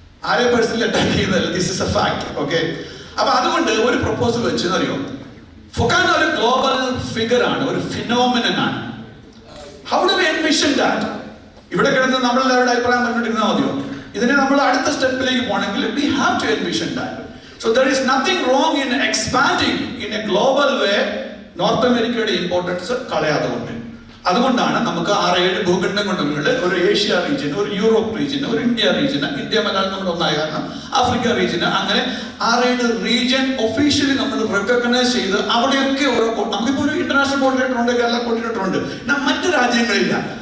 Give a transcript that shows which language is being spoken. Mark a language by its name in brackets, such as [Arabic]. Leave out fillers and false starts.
[Malayalam] ആരെ personally attack ചെയ്യുന്നതല്ല. [English] This is a fact. [Malayalam] Okay, അപ്പൊ അതുകൊണ്ട് ഒരു പ്രപ്പോസൽ വെച്ചെന്നറിയോ, ഫൊക്കാന ഒരു ഗ്ലോബൽ ഫിഗർ ആണ്, ഒരു ഫിനോമിനൻ ആണ്. [English] How do we envision that? [Malayalam] ഇവിടെ കിടന്ന് നമ്മളെല്ലാവരുടെ അഭിപ്രായം പറഞ്ഞിട്ടിരുന്നാൽ മതിയോ? ഇതിനെ നമ്മൾ അടുത്ത സ്റ്റെപ്പിലേക്ക് പോകണമെങ്കിൽ [English] we have to envision that. So there is nothing wrong in expanding in a global way. [Malayalam] North അമേരിക്കയുടെ ഇമ്പോർട്ടൻസ് കളയാതെ കൊണ്ട്, അതുകൊണ്ടാണ് നമുക്ക് 6-7 ഭൂഖണ്ഡം കൊണ്ടുള്ള ഒരു ഏഷ്യ റീജിയൻ, ഒരു യൂറോപ്പ് റീജിയൻ, ഒരു ഇന്ത്യ റീജിയൻ, ഇന്ത്യ മലയാളം നമ്മുടെ ഒന്നായ കാരണം ആഫ്രിക്ക റീജിയൻ, അങ്ങനെ 6-7 റീജിയൻ ഒഫീഷ്യലി നമ്മൾ റെക്കഗ്നൈസ് ചെയ്ത് അവിടെയൊക്കെ ഓരോ, നമുക്കിപ്പോൾ ഒരു ഇന്റർനാഷണൽ കോർഡിനേറ്റർ ഉണ്ട്, കേരള കോർഡിനേറ്റർ ഉണ്ട്, മറ്റു രാജ്യങ്ങളില്ല.